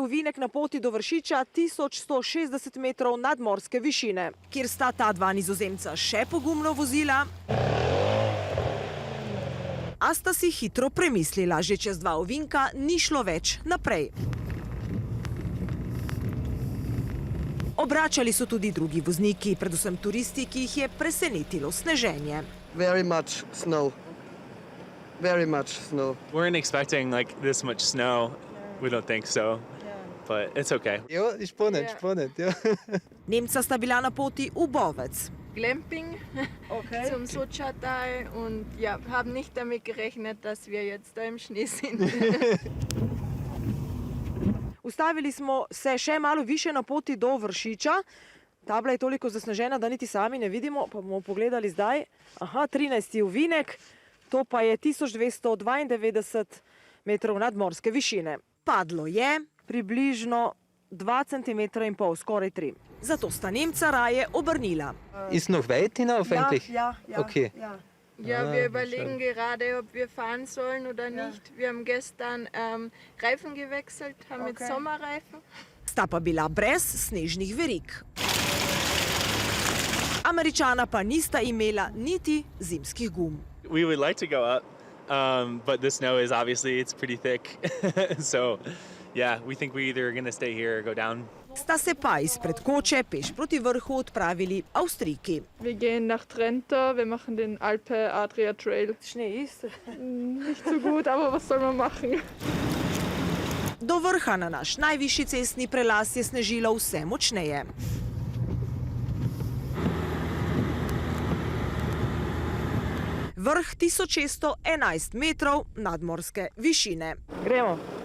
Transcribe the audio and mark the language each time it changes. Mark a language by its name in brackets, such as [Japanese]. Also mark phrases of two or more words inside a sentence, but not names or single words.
[Slovenian] ovinek na poti do Vršiča, 1160 metrov nadmorske višine, kjer sta ta dva Nizozemca še pogumno vozila, a sta si hitro premislila, že čez 2 ovinka ni šlo več naprej. Obračali so tudi drugi vozniki, predvsem turisti, ki jih je presenetilo sneženje. [English] Very much snow. Very much snow. Weren't expecting like this much snow. We don't think so. But it's okay. [German] Ja, spannend, ja. [Slovenian] Nemca sta bila na poti v Bovec. [German] Glamping zum Sotschatal und ja, haben nicht damit gerechnet, dass wir jetzt da im Schnee sind. [Slovenian] Ustavili smo se še malo više na poti do Vršiča. Tabla je toliko zasnežena, da niti sami ne vidimo, pa bomo pogledali zdaj. Aha, 13. ovinek, to pa je 1292 metrov nadmorske višine. Padlo je približno 2,5 cm, skoraj 3. Zato sta Nemca raje obrnila. [German] Ist noch weit hinauf eigentlich? Ja. Okay. Ja, wir überlegen gerade, ob wir fahren sollen oder nicht. Wir haben gestern Reifen gewechselt, haben mit Sommerreifen. [Slovenian] Sta pa bila brez snežnih verig. Američana pa nista imela niti zimskih gum. [English] We would like to go up, but the snow is obviously, it's pretty thick. So, yeah, we think we're either going to stay here or go down. [Slovenian] Sta se pa izpred koče peš proti vrhu odpravili Avstrijki. [German] Wir gehen nach Trento, wir machen den Alpe-Adria-Trail. Schnee ist Nicht so gut, aber was soll man machen? [Slovenian] Do vrha na naš najvišji cestni prelaz je snežilo vse močneje. Vrh 1611 metrov nadmorske višine. Gremo.